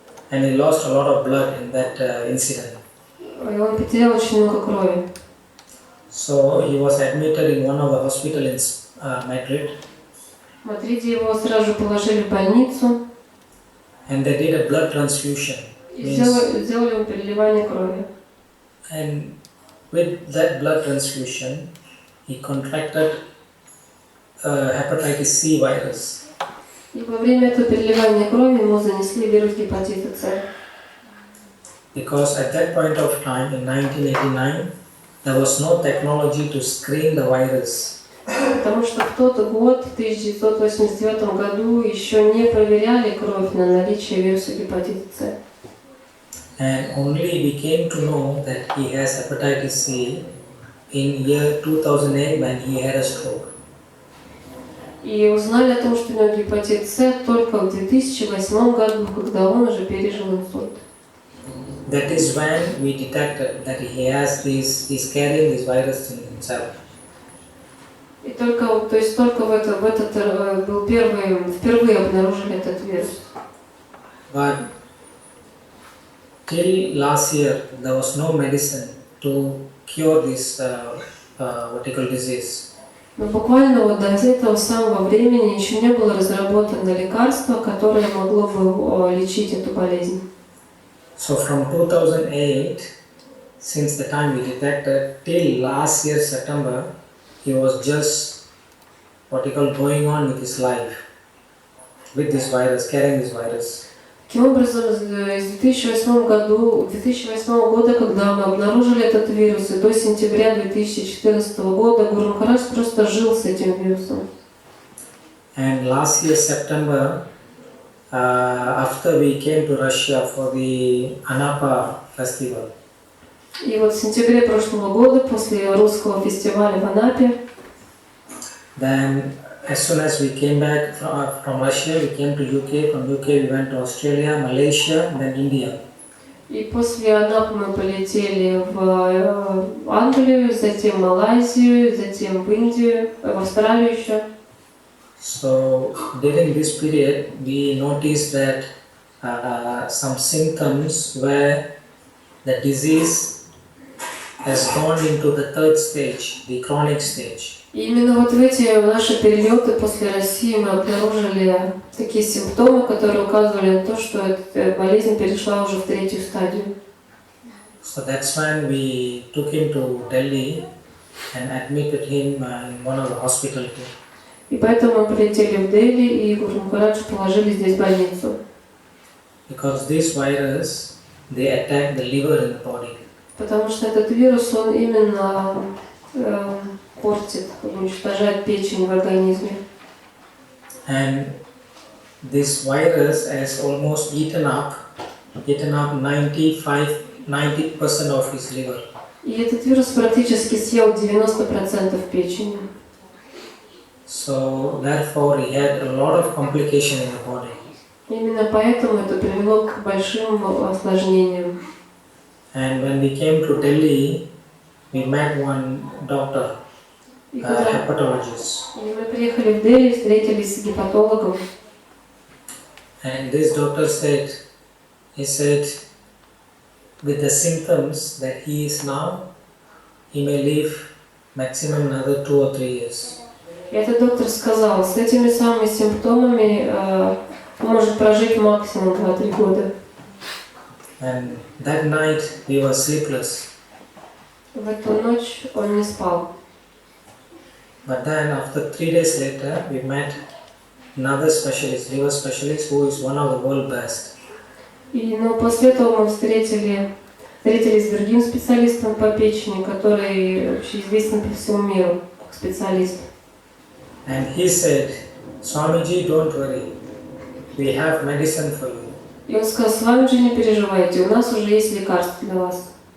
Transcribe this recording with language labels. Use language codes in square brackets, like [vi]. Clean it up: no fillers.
[en] And he lost a lot of blood in that incident. [ru] И он потерял очень много крови. [en] So he was admitted in one of the hospitals in Madrid. [ru] В Мадриде его сразу же положили в больницу. [en] And they did a blood transfusion. [ru] И сделали ему переливание крови. [en] And with that blood transfusion, he contracted hepatitis C virus. [ru] И во время этого переливания крови ему занесли вирус гепатита С. [en] Because at that point of time, in 1989, there was no technology to screen the virus. [ru] Потому что в тот год, в 1989 году, еще не проверяли кровь на наличие вируса гепатита С. [en] And only we came to know that he has hepatitis C in year 2008 when he had a stroke. [ru] И узнали о том, что у него гепатит С только в 2008 году, когда он уже пережил инсульт. [en] That is when we detected that he's carrying this virus in himself. [ru] И только, то есть только в этот был впервые обнаружили этот вирус. [en] But till last year, there was no medicine to cure this vertical disease. [ru] Но буквально вот до этого самого времени еще не было разработано лекарство, которое могло бы лечить эту болезнь. [en] So from 2008, since the time we detected, till last year September, he was just going on with his life, with this virus, carrying this virus. [ru] Таким образом, с 2008 года, когда мы обнаружили этот вирус, и до сентября 2014 года Гуру Махарадж просто жил с этим вирусом. [en] And last year September, after we came to Russia for the Anapa festival, [ru] И вот в сентябре прошлого года, после русского фестиваля в Анапе, [en] then as soon as we came back from Russia, we came to UK. From UK we went to Australia, Malaysia, then India. [ru] и после Анапы мы полетели в Англию, затем в Малайзию, затем в Индию, в Австралию еще. [en] So during this period, we noticed that some symptoms where the disease has gone into the third stage, the chronic stage. [ru] И именно вот в эти наши перелеты после России мы обнаружили такие симптомы, которые указывали на то, что эта болезнь перешла уже в третью стадию. [en] So that's when we took him to Delhi and admitted him in one of the hospitals. [ru] И поэтому мы полетели в Дели, и Гуру Махарадж положили здесь в больницу. [en] because this virus, they attack the liver in the body. [ru] Потому что этот вирус, он именно портит, уничтожает печень в организме. [en] And this virus has almost eaten up 90% of his liver. [ru] И этот вирус практически съел 90% печени. [en] So therefore he had a lot of complication in the body. [ru] Именно поэтому это привело к большим осложнениям. [en] And when we came to Delhi, we met one doctor, a hepatologist. [ru] И мы приехали в Дели, встретились с гепатологом. [en] And this doctor said, he said, with the symptoms that he is now, he may live maximum another 2 or 3 years. [ru] И этот доктор сказал, с этими самыми симптомами он может прожить максимум 2-3 года. [en] And that night we were sleepless. [ru] В эту ночь он не спал. [en] But then after 3 days later, we met another specialist, liver specialist, who is one of the world best. [ru] Но после этого мы встретились с другим специалистом по печени, который вообще известен по всему миру как специалист. [en] And he said, Swamiji, don't worry, we have medicine for you. [ru] И он сказал, Свамиджи, не переживайте, у нас уже есть лекарство для вас.